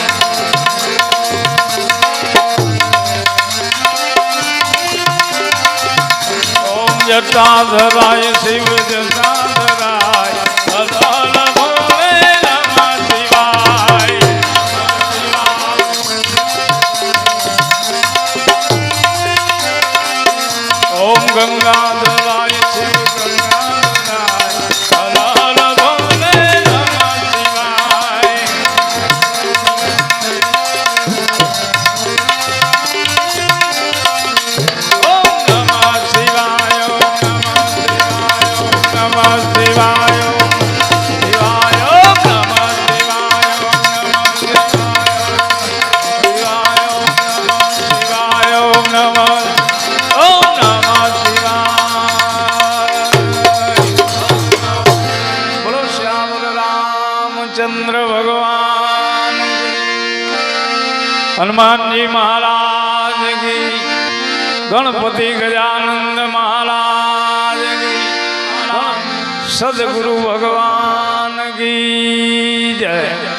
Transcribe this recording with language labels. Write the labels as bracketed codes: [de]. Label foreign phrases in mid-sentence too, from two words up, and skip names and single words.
[sa] ओम जटाधराय शिव जटाधराय अदान भोले नमः शिवाय ગંગા દલાય શિવ ગંગા દલાય હલાલ ભોલે નમઃ શિવાય ઓમ નમઃ શિવાય ઓમ નમઃ શિવાય ઓમ નમઃ શિવાય ઓમ નમઃ શિવાય ઓમ નમઃ [hi] चंद्र भगवान हनुमान जी महाराज की गणपति गजानंद महाराज की सदगुरु भगवान की जय।